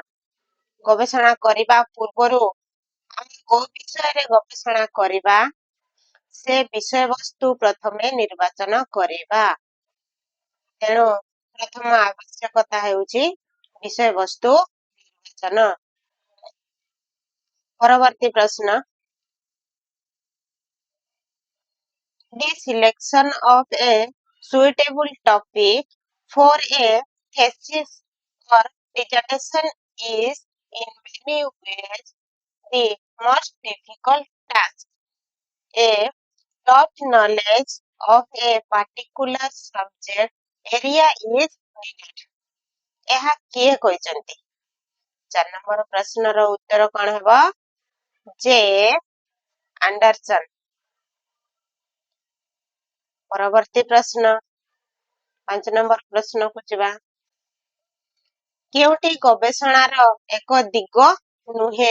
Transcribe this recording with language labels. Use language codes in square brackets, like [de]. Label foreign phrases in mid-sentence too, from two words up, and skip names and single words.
[or] ଗବେଷଣା କରିବା ପୂର୍ବରୁ ଆମେ କୋଉ ବିଷୟରେ ଗବେଷଣା କରିବା, ସେ ବିଷୟବସ୍ତୁ ପ୍ରଥମେ ନିର୍ବାଚନ କରିବା। ତେଣୁ ପ୍ରଥମ ଆବଶ୍ୟକତା ହେଉଛି ବିଷୟବସ୍ତୁ ନିର୍ବାଚନ। ପରବର୍ତ୍ତୀ ପ୍ରଶ୍ନ, [en] The selection of a suitable topic for a thesis or dissertation is in many ways the most difficult task. A depth knowledge of a particular subject area is needed. [or] ଏହା କିଏ କହିଛନ୍ତି? 4 ନମ୍ବର ପ୍ରଶ୍ନର ଉତ୍ତର କଣ ହେବ? ଜେ. ଆଣ୍ଡରସନ। ପରବର୍ତ୍ତୀ ପ୍ରଶ୍ନ, 5 ନମ୍ବର ପ୍ରଶ୍ନକୁ ଯିବା। କେଉଁଠି ଗବେଷଣାର ଏକ ଦିଗ ନୁହେଁ?